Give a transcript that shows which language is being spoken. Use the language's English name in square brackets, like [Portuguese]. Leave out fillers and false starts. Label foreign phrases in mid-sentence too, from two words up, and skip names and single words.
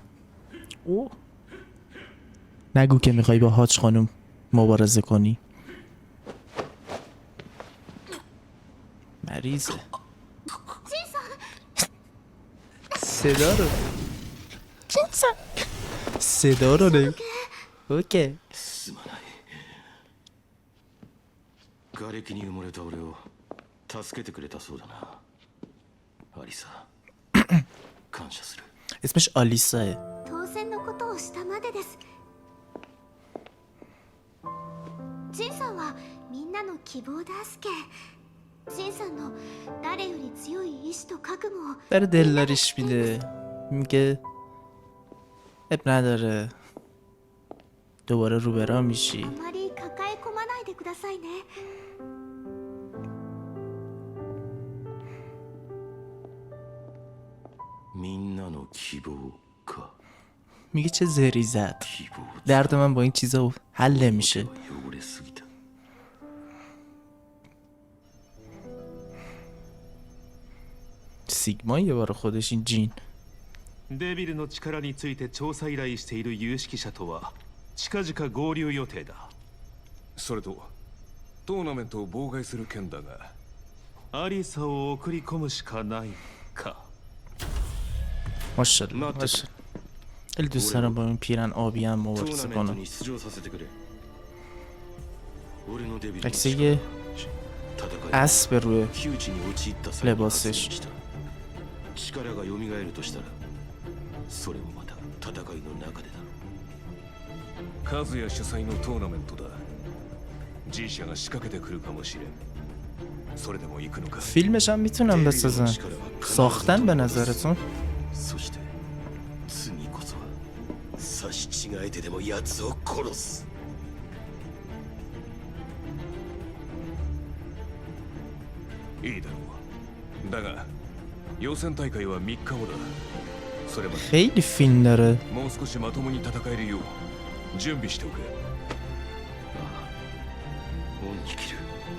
[Persian] اوه نگو که میخوای با حاج خانم مبارزه کنی. مریضه. صدا رو صدا رو نگو. اوکی. [Japanese] 瓦礫に埋もれた俺を助けてくれたそうだな。アリサ、感謝する。 [Persian] اسمش آلیساه. [Japanese] 当選のことをしたまでです。ジンさんはみんなの希望だすけ。ジンさんの誰より強い意志と覚悟を [Persian] داره دلداریش میده. میگه اب نداره دوباره روبرا میشی. [Japanese] あまり抱え込まないでくださいね。みんなの希望か。 [Persian] میگه چه زری زد [Japanese] 希望 [Persian] درد من با این چیزا حل نمیشه [Japanese] 汚れすぎた。 [Persian] سیگما یه بار خودش این جین [Japanese] デビルの力について調査依頼している有識者とは近々合流予定だ。それとトーナメントを妨害する件だが、アリサを送り込むしかないか。 [Persian] ماشاءالله ماشاءالله خیلی دوست دارم با این پیرن آبی هم [Japanese] トー [Persian] مبارزه [Japanese] ナメント [Persian] کنم [Japanese] に出場させてくれ。俺のデビルの [Persian] عکس یه [Japanese] 戦い [Persian] اسب روی [Japanese] 窮地に陥った際に発 [Persian] لباسش [Japanese] 生した。力が蘇るとしたら、それもまた戦いの中でだ。カズヤ主催のトーナメントだ。G 社が仕掛けてくるかもしれん。それでも行くのか。 [Persian] فیلمش هم میتونم بسازن ساختن به نظرتون [Japanese] そして次こそは差し違えてでも奴を殺す。いいだろう。だが予選大会は3日後だ。それまで [Persian] خیلی فیلم داره [Japanese] もう少しまともに戦えるよう準備しておけ。恩に切る。